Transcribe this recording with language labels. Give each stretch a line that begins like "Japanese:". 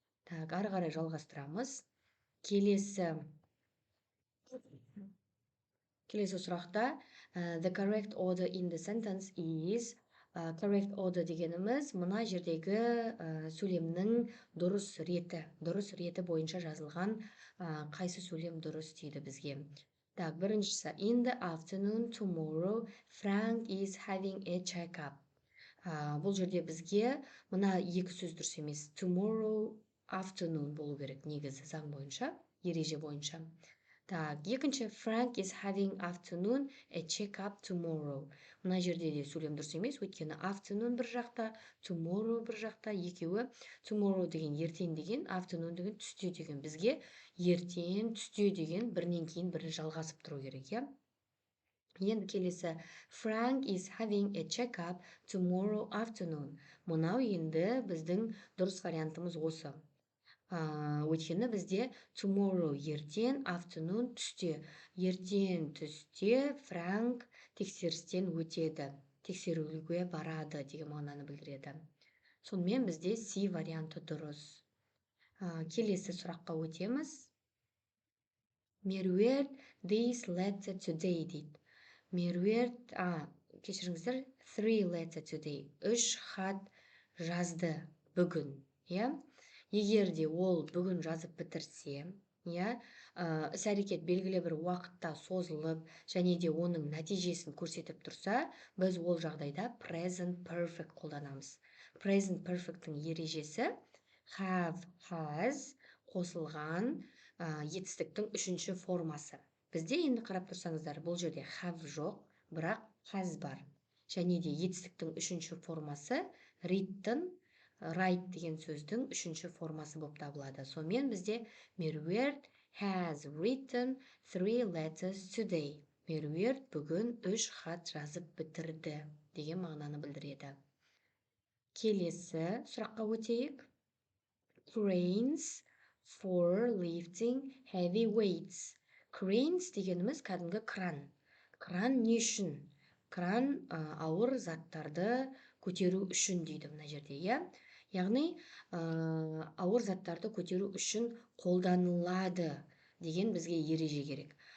Kazakh: Так, ары қарай жалғастырамыз. Келесі сұрақта
English: the correct order in the sentence is correct order
Kazakh: дегеніміз мына жердегі сөйлемнің дұрыс реті бойынша жазылған қайсы сөйлем дұрыс дейді бізге.
English: Так, біріншісі, in the afternoon tomorrow, Frank is having a check-up.
Kazakh: Бұл жерде бізге мына екі сөз дұрыс емес.
English: Tomorrow afternoon
Kazakh: болу керек негізі заң бойынша, ереже бойынша.
English: Так, екінші, Frank is having afternoon a check-up tomorrow.
Kazakh: Мына жерде де сөйлем дұрыс емес, өйткені afternoon бір жақта, tomorrow бір жақта, екеуі tomorrow деген ертең деген, afternoon деген түсте деген. Бізге ертең, түсте деген бірінен кейін бірі жалғасып тұру керек, иә? Енді келесі,
English: Frank is having a check-up tomorrow afternoon.
Kazakh: Мынау енді біздің дұрыс вариантымыз осы. Өйткені бізде tomorrow ертең, afternoon түсте. Ертең түсте Франк тексерістен өтеді, тексерілуге барады деген мағынаны білдіреді. Сонымен бізде C варианты дұрыс. Келесі сұраққа өтеміз.
English: Меруерт this letter today
Kazakh: дейді.
English: Меруерт,
Kazakh: кешіріңіздер,
English: 3 letter today.
Kazakh: 3 хат жазды бүгін, иә? Егер де ол бүгін жазып бітірсе, иә, іс-әрекет белгілі бір уақытта созылып, және де оның нәтижесін көрсетіп тұрса, біз ол жағдайда present perfect қолданамыз. Present perfect'тің ережесі have, has қосылған етістіктің үшінші формасы. Бізде енді қарап тұрсаңыздар, бұл жерде have жоқ, бірақ has бар. Және де етістіктің үшінші формасы read'тің write деген сөздің үшінші формасы болып табылады.
English: Сонымен бізде Меруерт has written 3 letters today.
Kazakh: Меруерт бүгін 3 хат жазып бітірді деген мағынаны білдіреді. Келесі сұраққа өтейік.
English: Cranes for lifting heavy weights.
Kazakh: Cranes дегеніміз кәдімгі кран. Кран не үшін? Кран ауыр заттарды көтеру үшін дейді мына жерде, иә? Яғни ауыр заттарды көтеру үшін қолданылады деген бізге ереже керек.